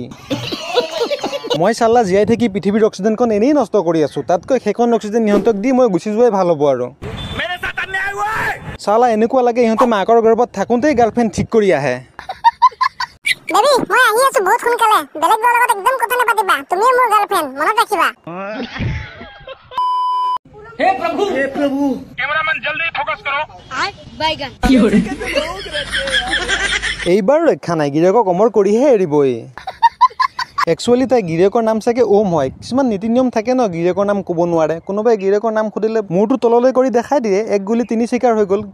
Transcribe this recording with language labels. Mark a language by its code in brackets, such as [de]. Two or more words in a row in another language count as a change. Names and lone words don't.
[as] মই চালা জীয়াই থাকি পৃথিৱীৰ অক্সিজেনখন এনেই নষ্ট কৰি আছোঁ, তাতকৈ সেইখন অক্সিজেন ইহঁতক দি মই গুচি যোৱাই ভাল হ'ব আৰু। চালা এনেকুৱা লাগে ইহঁতে মাকৰ গৰ্ভত থাকোঁতেই গাৰ্লফ্ৰেণ্ড ঠিক কৰি আহে। বেবি মই আহি আছো বহুত সোনকালে, বেলেগ বৰ লগত একদম কথা নাপাতিবা, তুমিয়ে মোৰ গাৰ্লফ্ৰেণ্ড মনত ৰাখিবা। [hi] हे प्रभु कैमरामैन जल्दी फोकस करो। [as] বাইগান এইবাৰ ৰক্ষা নাই, গিৰিয়েকক অমৰ কৰিহে এৰিবই। একচুৱেলি তাই গিৰিয়েকৰ নাম চাগে ওম হয়। কিছুমান নীতি নিয়ম থাকে ন, গিৰিয়েকৰ নাম ক'ব নোৱাৰে। কোনোবাই গিৰিয়েকৰ নাম সুধিলে মূৰটো তললৈ কৰি দেখাই দিয়ে, এক গুলি তিনি চিকাৰ হৈ গ'ল।